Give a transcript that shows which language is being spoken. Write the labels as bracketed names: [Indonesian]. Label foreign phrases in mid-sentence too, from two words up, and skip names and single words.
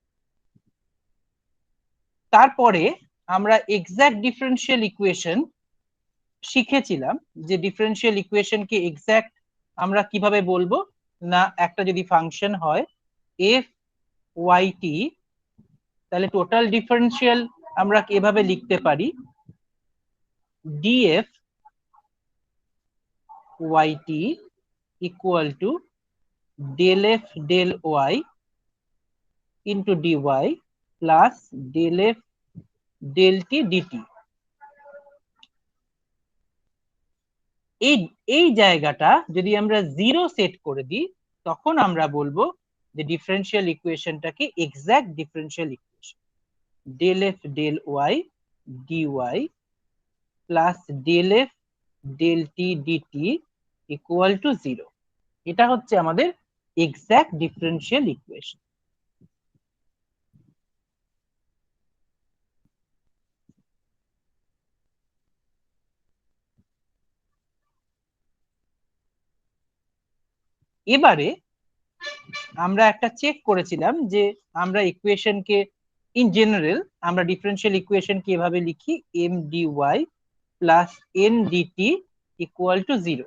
[Bangla] তারপরে আমরা [English] exact differential equation [Bangla] শিখেছিলাম যে [English] differential equation exact [Bangla] আমরা কিভাবে বলবো না, একটা যদি ফাংশন হয় [English] f y t, [Bangla] তাহলে [English] total differential [Bangla] আমরা এভাবে লিখতে পারি [English] df y t equal to del f del y into dy plus del f del t dt। এই এই জায়গাটা যদি আমরা zero set করে দিই তখন আমরা বলবো যে differential equation exact differential equation, del f del y dy প্লাস del f del t dt equal to zero. [Bangla] এটা হচ্ছে আমাদের [English] exact differential equation. [Bangla] এবারে আমরা একটা চেক করেছিলাম যে আমরা ইকুয়েশনকে [English] in general [Bangla] আমরা [English] differential equation [Bangla] এভাবে লিখি [English] m dy plus n dt equal to zero.